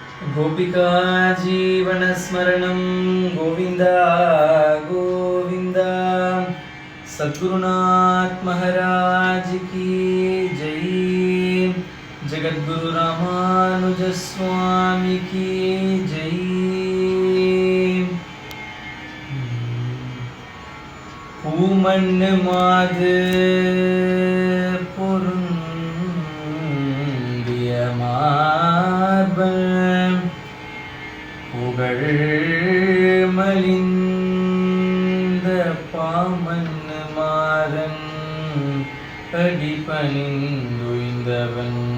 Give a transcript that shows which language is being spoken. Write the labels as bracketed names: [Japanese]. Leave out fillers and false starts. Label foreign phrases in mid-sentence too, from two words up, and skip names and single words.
[Sanskrit] गोपिका जीवनस्मरणं गोविन्दा गोविन्दा। [Hindi] सद्गुरुनाथ महाराज की जय। जगद्गुरु रामानुज स्वामी की जय। [Tamil] பூமண்ணு மாது பொருந்திய மார்பன் புகழ் மலிந்த பாமண்ணு மாறன் அடிபணிந்துய்ந்தவன்